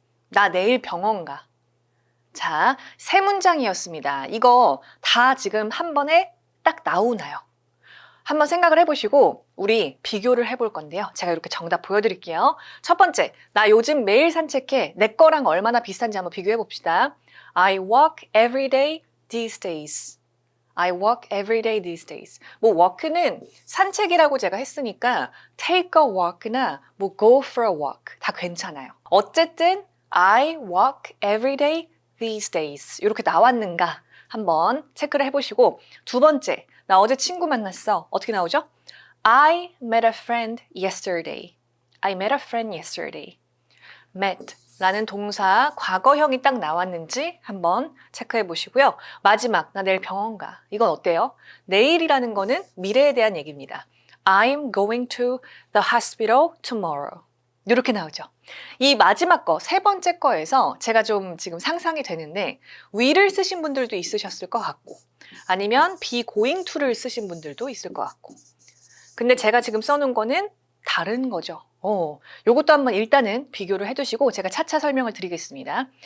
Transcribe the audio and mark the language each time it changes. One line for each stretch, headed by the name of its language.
Korean: 나 내일 병원 가. 자, 세 문장이었습니다. 이거 다 지금 한 번에 딱 나오나요? 한번 생각을 해보시고 우리 비교를 해볼 건데요. 제가 이렇게 정답 보여드릴게요. 첫 번째, 나 요즘 매일 산책해. 내 거랑 얼마나 비슷한지 한번 비교해 봅시다.
English: I walk every day these days. I walk every day these days.
Korean: 뭐 walk는 산책이라고 제가 했으니까
English: take a walk
Korean: 나 뭐
English: go for a walk
Korean: 다 괜찮아요. 어쨌든
English: I walk every day these days
Korean: 이렇게 나왔는가 한번 체크를 해보시고 두 번째, 나 어제 친구 만났어. 어떻게 나오죠?
English: I met a friend yesterday. I met a friend yesterday.
Korean: met 라는 동사 과거형이 딱 나왔는지 한번 체크해 보시고요. 마지막, 나 내일 병원 가. 이건 어때요? 내일이라는 거는 미래에 대한 얘기입니다.
English: I'm going to the hospital tomorrow.
Korean: 이렇게 나오죠. 이 마지막 거, 세 번째 거에서 제가 좀 지금 상상이 되는데 will을 쓰신 분들도 있으셨을 것 같고 아니면 be going to를 쓰신 분들도 있을 것 같고 근데 제가 지금 써놓은 거는 다른 거죠. 요것도 한번 일단은 비교를 해두시고 제가 차차 설명을 드리겠습니다.